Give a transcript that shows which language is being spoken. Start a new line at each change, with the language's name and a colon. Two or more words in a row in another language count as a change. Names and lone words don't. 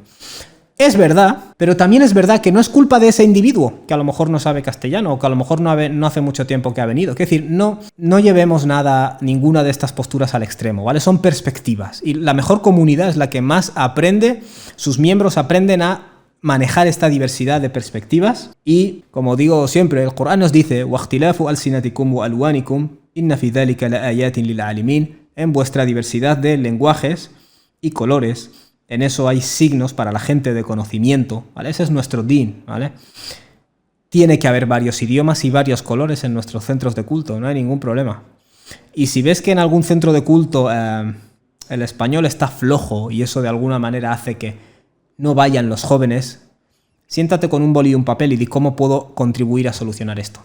Spanish: Es verdad, pero también es verdad que no es culpa de ese individuo, que a lo mejor no sabe castellano o que a lo mejor no hace mucho tiempo que ha venido. Es decir, no llevemos ninguna de estas posturas al extremo, ¿vale? Son perspectivas. Y la mejor comunidad es la que más aprende, sus miembros aprenden a manejar esta diversidad de perspectivas. Y, como digo siempre, el Corán nos dice
Arabic: وَاخْتِلَافُ أَلْسِنَتِكُمْ وَأَلْوَانِكُمْ إِنَّ فِي ذَلِكَ لَآيَاتٍ لِلْعَالِمِينَ.
Spanish: En vuestra diversidad de lenguajes y colores, en eso hay signos para la gente de conocimiento, ¿vale? Ese es nuestro din, ¿vale? Tiene que haber varios idiomas y varios colores en nuestros centros de culto, no hay ningún problema. Y si ves que en algún centro de culto el español está flojo y eso de alguna manera hace que no vayan los jóvenes, siéntate con un boli y un papel y di cómo puedo contribuir a solucionar esto.